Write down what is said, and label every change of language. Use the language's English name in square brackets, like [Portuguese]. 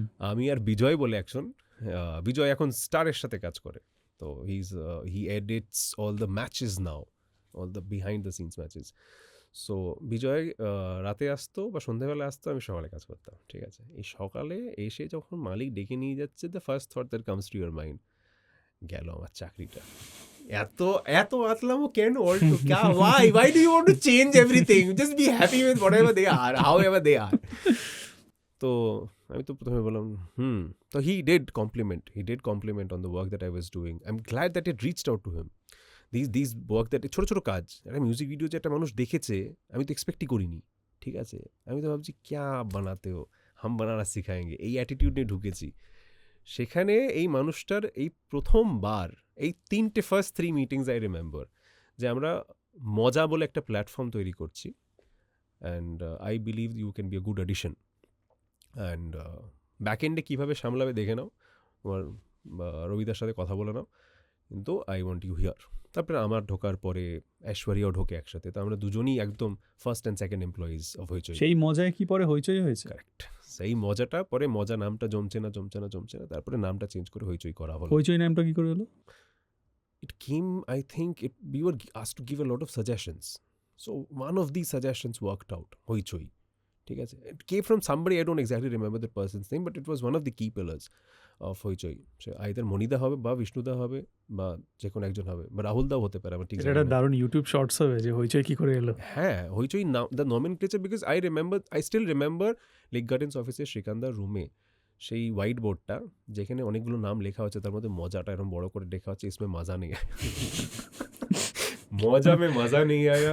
[Bangla] আমি আর বিজয় বলে একজন, বিজয় এখন স্টারের সাথে কাজ করে, [English] তো he edits all the matches now, all the behind the scenes matches. [Bangla] So বিজয় রাতে আসতো বা সন্ধ্যাবেলা আসতো, আমি সকালে কাজ করতাম, ঠিক আছে? এই সকালে এসে যখন মালিক ডেকে নিয়ে যাচ্ছে, [English] the first thought that comes to your mind, [Bangla] গেল আমার চাকরিটা। এত আতলামো কেন? [English] অলটু ক্যা, why do you want to change everything? Just be happy with whatever they are, however they are. [Bangla] তো আমি তো প্রথমে বললাম তো [English] he did compliment on the work that I was doing. I'm glad that it reached out to him. These work that [Bangla] ছোট ছোট কাজ, একটা মিউজিক ভিডিও যে একটা মানুষ দেখেছে, আমি তো এক্সপেক্টই করিনি, ঠিক আছে? আমি তো ভাবছি [Hindi] ক্যা বানাতে হো, হাম বানানা শিখায়েঙ্গে, [Bangla] এই অ্যাটিটিউড নিয়ে ঢুকেছি। সেখানে এই মানুষটার এই প্রথমবার এই 3টে ফার্স্ট 3 মিটিংস আই রিমেম্বার, যে আমরা মজা বলে একটা প্ল্যাটফর্ম তৈরি করছি, [English] and I believe you can be a good addition, [Bangla] and back এন্ডে কীভাবে সামলাবে দেখে নাও, তোমার রবিদার সাথে কথা বলে নাও, [English] কিন্তু I want you here. [Bangla] তারপরে আমার ঢোকার পরে ঐশ্বরিয়াও ঢোকে একসাথে, তো আমরা দুজনই একদম first and second employees of হইচই। সেই মজায় কি পরে হইচই হয়েছে? কারেক্ট, সেই মজাটা পরে, মজা নামটা জমছে না, তারপরে নামটা চেঞ্জ করে হইচই করা হলো। হইচই নামটা কি করে হলো? [English] It came, I think, we were asked to give a lot of suggestions. So one of these suggestions worked out, Hoichoi. ঠিক আছে? It came from somebody, I don't exactly remember the person's name, but it was one of the key pillars of Hoichoi. [Bangla] So either মনিদা হবে বা বিষ্ণুদা হবে বা যে কোনো একজন হবে, বা রাহুল দাও হতে পারে, আমার ঠিক এটা দারুণ ইউটিউব শর্টস হবে যে হইচই কি করে এলো। হ্যাঁ, হইচই the nomenclature, because I still remember lake gardens অফিসে শ্রীকান্দার রুমে সেই হোয়াইট বোর্ডটা, যেখানে অনেকগুলো নাম লেখা হচ্ছে, তার মধ্যে মজাটা এরকম বড় করে লেখা হচ্ছে, [Hindi] ইসমে মজা নেই মজা মে মজা নেই আয়া।